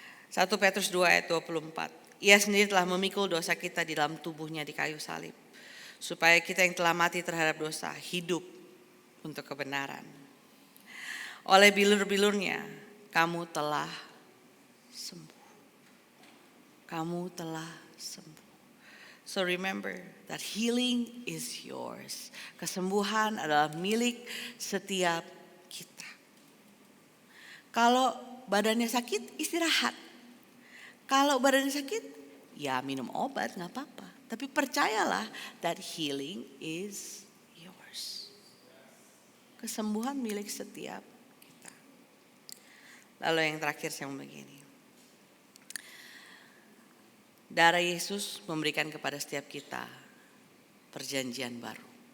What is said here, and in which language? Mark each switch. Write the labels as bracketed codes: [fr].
[id] 1 Petrus 2 ayat 24. Ia sendiri telah memikul dosa kita di dalam tubuhnya di kayu salib, supaya kita yang telah mati terhadap dosa hidup untuk kebenaran. Oleh bilur-bilurnya kamu telah sembuh. Kamu telah sembuh. [en] So remember that healing is yours. [id] Kesembuhan adalah milik setiap kita. Kalau badannya sakit, istirahat. Kalau badannya sakit, ya minum obat, gak apa-apa. Tapi percayalah [en] that healing is yours. [id] Kesembuhan milik setiap kita. Lalu yang terakhir saya mau begini. Darah Yesus memberikan kepada setiap kita perjanjian baru.